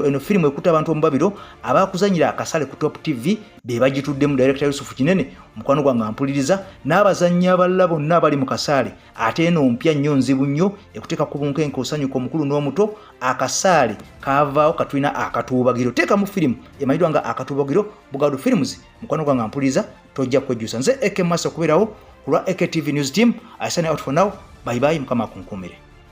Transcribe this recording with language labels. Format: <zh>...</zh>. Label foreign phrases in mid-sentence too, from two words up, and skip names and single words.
<lg>Eno firimu ekuta abantu omubabiro abakuzanyira akasale ku Top TV be bagituddemu Director Yusufu Kinene mukwano gwange ampuliriza n'abazannyi abalala bonna abali mu kasaale ate eno mpya nnyo nzibu nnyo ekuteeka ku bunkenke osanyuka omukulu n'omuto akasaale kaavaawo katulina Akatuubagiro. Teekamu firimu emanyiddwa nga Akatuubagiro Bugado Films mukwano gwange ampuliriza tojja kwejjusa. Nze Eke Masa okubeerawo ku lwa Eke TV News Team.</lg> <en>I sign out for now. Bye bye,</en> <lg>mukama akunkuumire.</lg>